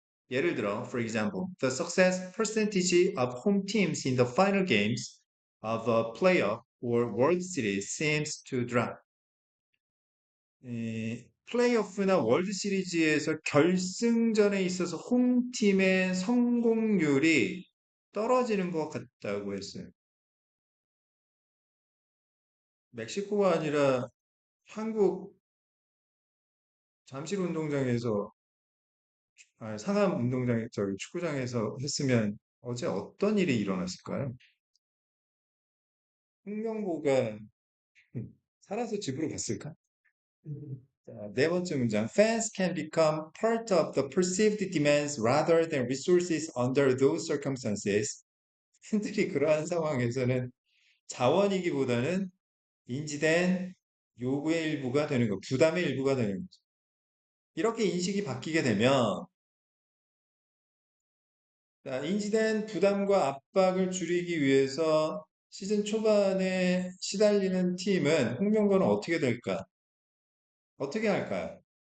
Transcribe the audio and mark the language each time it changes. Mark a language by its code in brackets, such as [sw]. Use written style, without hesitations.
[ko] 예를 들어, [en] for example, the success percentage of home teams in the final games of a playoff or World Series seems to drop. [ko] 플레이오프나 월드 시리즈에서 결승전에 있어서 홈팀의 성공률이 떨어지는 것 같다고 했어요. 멕시코가 아니라 한국 잠실 운동장에서 상암 저기 축구장에서 했으면 어제 어떤 일이 일어났을까요? 홍명보가 살아서 집으로 갔을까? 자, 네 번째 문장. [en] Fans can become part of the perceived demands rather than resources under those circumstances. [ko] 팬들이 그러한 상황에서는 자원이기보다는 인지된 요구의 일부가 되는 거, 부담의 일부가 되는 거죠. 이렇게 인식이 바뀌게 되면 자, 인지된 부담과 압박을 줄이기 위해서 시즌 초반에 시달리는 팀은 홍명보는 어떻게 될까? 어떻게 할까요?